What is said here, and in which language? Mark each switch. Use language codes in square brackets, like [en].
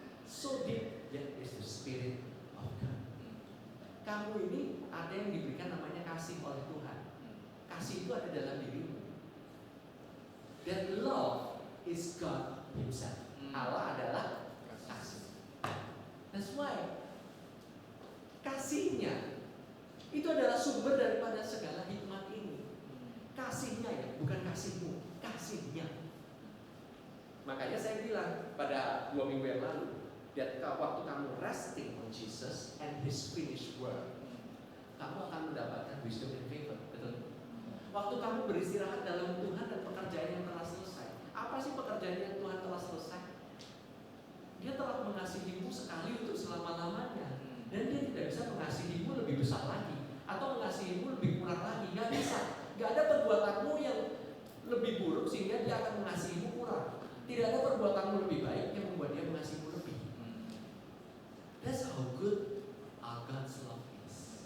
[en] So deep, yet is the spirit of God. [id] Kamu ini ada yang diberikan namanya kasih oleh Tuhan. Kasih itu ada dalam dirimu. [en] That love is God Himself. [id] Allah adalah kasih. [en] That's why [id] kasihnya itu adalah sumber daripada segala hikmat ini. Kasihnya ya, bukan kasihmu, kasihnya. Makanya saya bilang pada 2 minggu yang lalu, waktu kamu [en] resting on Jesus and His finished work, [id] kamu akan mendapatkan [en] wisdom and favor. [id] Betul? Waktu kamu beristirahat dalam Tuhan dan pekerjaan yang telah selesai. Apa sih pekerjaan yang Tuhan telah selesai? Dia telah mengasihimu sekali untuk selama-lamanya. Dan dia tidak bisa mengasihimu lebih besar lagi atau mengasihimu lebih kurang lagi. Gak bisa. Gak ada perbuatanmu yang lebih buruk sehingga dia akan mengasihimu kurang. Tidak ada perbuatanmu lebih baik yang membuat dia mengasihimu lebih. [en] That's how good our God's love is.